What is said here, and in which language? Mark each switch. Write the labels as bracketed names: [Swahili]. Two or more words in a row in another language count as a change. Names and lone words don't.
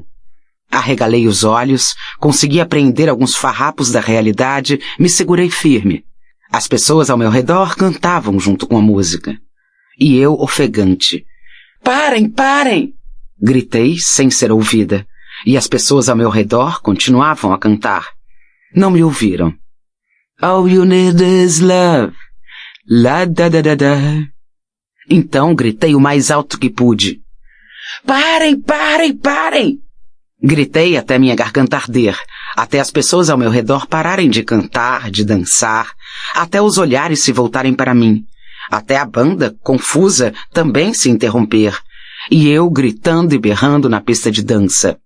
[Portuguese] Arregalei os olhos, consegui apreender alguns farrapos da realidade, me segurei firme. As pessoas ao meu redor cantavam junto com a música. E eu, ofegante. Parem, parem! Gritei sem ser ouvida, e as pessoas ao meu redor continuavam a cantar. Não me ouviram. [English] All you need is love. La da da da da. [Portuguese] Então gritei o mais alto que pude. Parem, parem, parem! Gritei até minha garganta arder, até as pessoas ao meu redor pararem de cantar, de dançar, até os olhares se voltarem para mim, até a banda, confusa, também se interromper, e eu gritando e berrando na pista de dança.